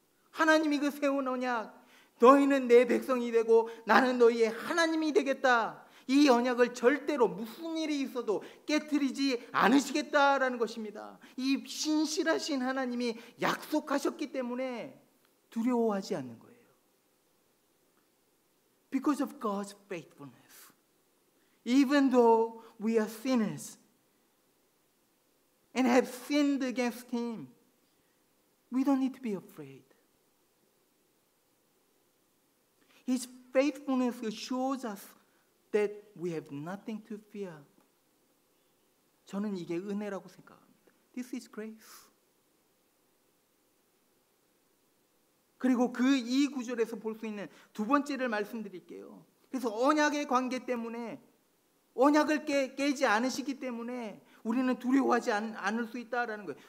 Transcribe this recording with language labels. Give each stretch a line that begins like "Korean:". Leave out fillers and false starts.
Korean: 하나님이 그 세운 언약, 너희는 내 백성이 되고 나는 너희의 하나님이 되겠다, 이 언약을 절대로 무슨 일이 있어도 깨트리지 않으시겠다라는 것입니다. 이 신실하신 하나님이 약속하셨기 때문에 두려워하지 않는 거예요.
English: Because of God's faithfulness, even though we are sinners and have sinned against Him, we don't need to be afraid. His faithfulness assures us that we have nothing to fear.
Korean: 저는 이게 은혜라고 생각합니다.
English: This is grace.
Korean: 그리고 이 구절에서 볼 수 있는 두 번째를 말씀드릴게요. 그래서 언약의 관계 때문에, 언약을 깨지 않으시기 때문에 우리는 두려워하지 않을 수 있다라는 거예요.